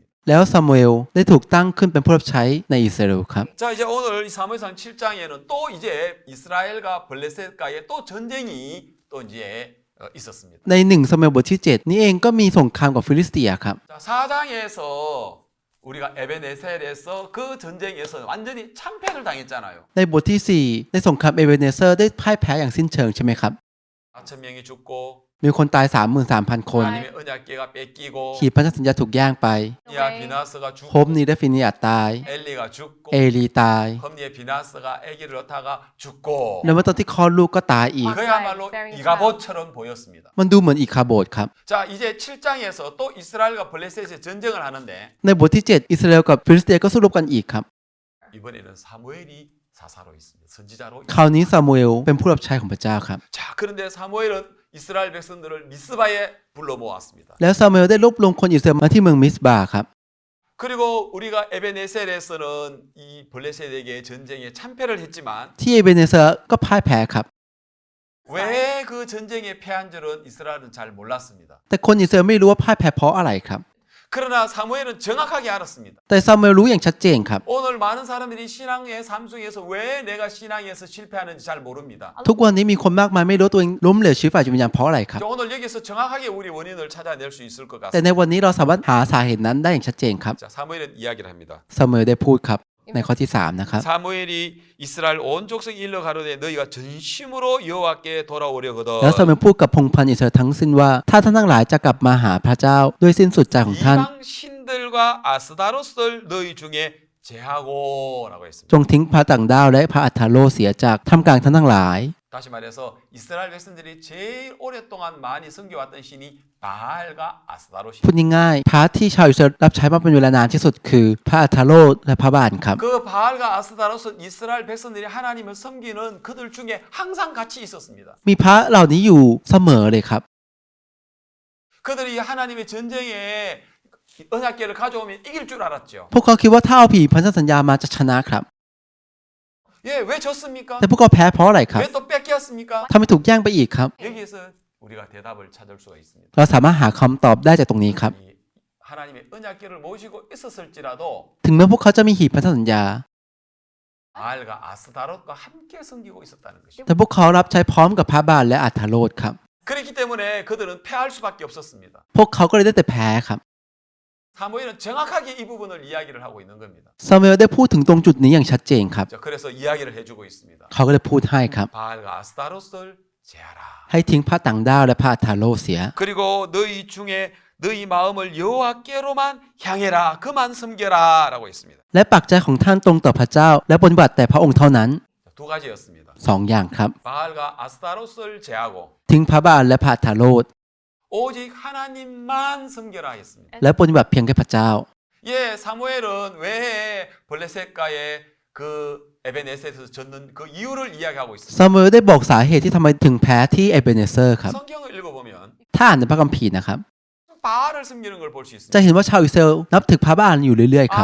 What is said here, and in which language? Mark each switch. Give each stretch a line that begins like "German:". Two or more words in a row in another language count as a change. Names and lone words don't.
Thai: แล้วซามูเอลได้ถูกตั้งขึ้นเป็นผู้รับใช้ในอิสราเอลครับ
Korean: 자, 이제 오늘 이 사무엘상 7장에는 또 이제 이스라엘과 블레셋과의 또 전쟁이 또 이제 있었습니다.
Thai: ใน1ซามูเอลบทที่ 7 นี้เองก็มีสงครามกับฟิลิสเตียครับ
Korean: 자, 4장에서 우리가 에베네셀에서 그 전쟁에서 완전히 참패를 당했잖아요.
Thai: ในบทที่ 4 ในสงครามเอเวเนเซอร์ได้พ่ายแพ้อย่างสิ้นเชิงใช่ไหมครับ
Korean: 4,000명이 죽고
Thai: มีคนตาย 33,000 คน
Korean: 하나님의 언약궤가 뺏기고
Thai: ขีดพันธสัญญาถูกแย่งไป
Korean: 야 비나스가
Thai: โฮป
Korean: 죽고
Thai: นีและฟินิอาตาย
Korean: 엘리가 죽고
Thai: เอลีตาย
Korean: 험니의 비나스가 아기를 낳다가 죽고
Thai: แล้วเมื่อตอนที่คลอดลูกก็ตายอีก
Korean: 그야말로 이가봇처럼 보였습니다.
Thai: มันดูเหมือนอีคาโบดครับ
Korean: 자, 이제 7장에서 또 이스라엘과 블레셋의 전쟁을 하는데
Thai: ในบทที่ 7 อิสราเอลกับฟิลิสเตียก็สู้รบกันอีกครับ
Korean: 이번에는 사무엘이 사사로 있습니다. 선지자로.
Thai: คราวนี้ซามูเอลเป็นผู้รับใช้ของพระเจ้าครับ
Korean: 자, 그런데 사무엘은 이스라엘 백성들을 미스바에 불러 모았습니다.
Thai: แล้วซามูเอลได้รวบรวมคนอิสราเอลมาที่เมืองมิสบาครับ
Korean: 그리고 우리가 에베네셀에서는 이 블레셋에게 전쟁에 참패를 했지만
Thai: ที่เอเบเนเซอร์ก็พ่ายแพ้ครับ
Korean: 왜 그 전쟁에 패한 줄은 이스라엘은 잘 몰랐습니다.
Thai: แต่คนอิสราเอลไม่รู้ว่าพ่ายแพ้เพราะอะไรครับ
Korean: 그러나 사무엘은 정확하게 알았습니다.
Thai: แต่ซามูเอลรู้อย่างชัดเจนครับ
Korean: 오늘 많은 사람들이 신앙의 삶 속에서 왜 내가 신앙에서 실패하는지 잘 모릅니다.
Thai: ทุกวันนี้มีคนมากมายไม่รู้ตัวเองล้มเหลวชีวิตฝ่ายจิตวิญญาณเพราะอะไรครับ
Korean: 오늘 여기서 정확하게 우리 원인을 찾아낼 수 있을 것
Thai: แต่
Korean: 같습니다.
Thai: ในวันนี้เราสามารถหาสาเหตุนั้นได้อย่างชัดเจนครับ
Korean: 자, 사무엘은 이야기를 합니다.
Thai: ซามูเอลได้พูดครับในข้อที่ 3 นะครับ
Korean: 사무엘이 이스라엘 온 족속 일러 가로되 너희가 전심으로 여호와께 돌아오려거든
Thai: แล้วซามูเอลพูดกับพงศ์พันธุ์อิสราเอลทั้งสิ้นว่าถ้าท่านทั้งหลายจะกลับมาหาพระเจ้าด้วยสิ้นสุดใจของท่าน
Korean: 이방 신들과 아스다로스를 너희 중에 제하고라고 했습니다.
Thai: จงทิ้งพระต่างด้าวและพระอัฐโลเสียจากท่ามกลางท่านทั้งหลาย
Korean: 다시 말해서 이스라엘 백성들이 제일 오랫동안 많이 섬겨왔던 신이 바알과 아스다로시.
Thai: พูดง่ายๆพระที่ชาวอิสราเอลรับใช้มาเป็นเวลานานที่สุดคือพระอัฐโลและพระบาลครับ
Korean: 그 바알과 아스다로스 이스라엘 백성들이 하나님을 섬기는 그들 중에 항상 같이 있었습니다.
Thai: มีพระเหล่านี้อยู่เสมอเลยครับ
Korean: 그들이 하나님의 전쟁에 언약궤를 가져오면 이길 줄 알았죠.
Thai: พวกเขาคิดว่าถ้าเอาผีพันธสัญญามาจะชนะครับ
Korean: 예, 왜 졌습니까?
Thai: แต่พวกเขาแพ้เพราะอะไรครับ
Korean: 왜 또 뺏겼습니까?
Thai: ทำไมถูกแย่งไปอีกครับ
Korean: 여기에서 우리가 대답을 찾을 수가 있습니다.
Thai: เราสามารถหาคำตอบได้จากตรงนี้ครับ
Korean: 이 하나님의 언약궤를 모시고 있었을지라도
Thai: ถึงแม้พวกเขาจะมีหีบพันธสัญญา
Korean: 바알과 아스다롯과 함께 섬기고 있었다는 것이죠.
Thai: แต่พวกเขารับใช้พร้อมกับพระบาลและอัฐโลดครับ
Korean: 그렇기 때문에 그들은 패할 수밖에 없었습니다.
Thai: พวกเขาก็เลยได้แต่แพ้ครับ
Korean: 사무엘은 정확하게 이 부분을 이야기를 하고 있는 겁니다.
Thai: ซามูเอลได้พูดถึงตรงจุดนี้อย่างชัดเจนครับ
Korean: 자, 그래서 이야기를 해주고 있습니다.
Thai: เขาก็เลยพูดให้ครับ
Korean: 바알과 아스다롯을 제하라.
Thai: ให้ทิ้งพระต่างด้าวและพระอัฐโลเสีย
Korean: 그리고 너희 중에 너희 마음을 여호와께로만 향해라. 그만 섬겨라라고 했습니다.
Thai: และปักใจของท่านตรงต่อพระเจ้า และปฏิบัติแต่พระองค์เท่านั้น
Korean: 두 가지였습니다.
Thai: 2 อย่างครับ
Korean: 바알과 아스타롯을 제하고
Thai: ทิ้งพระบาลและพระอัฐโลด
Korean: 오직 하나님만 섬겨라 했습니다.
Thai: และปฏิบัติเพียงแค่พระเจ้า
Korean: 예, 사무엘은 왜 블레셋과의 그 에베네셋에서 졌는 그 이유를 이야기하고 있습니다.
Thai: ซามูเอลได้บอกสาเหตุที่ทำไมถึงแพ้ที่เอเบเนเซอร์ครับ
Korean: 성경을 읽어보면
Thai: ถ้าอ่านในพระคัมภีร์นะครับ
Korean: 바알을 섬기는 걸 볼 수
Thai: จะ
Korean: 있습니다.
Thai: เห็นว่าชาวอิสราเอลนับถือพระบาลอยู่เรื่อยๆครับ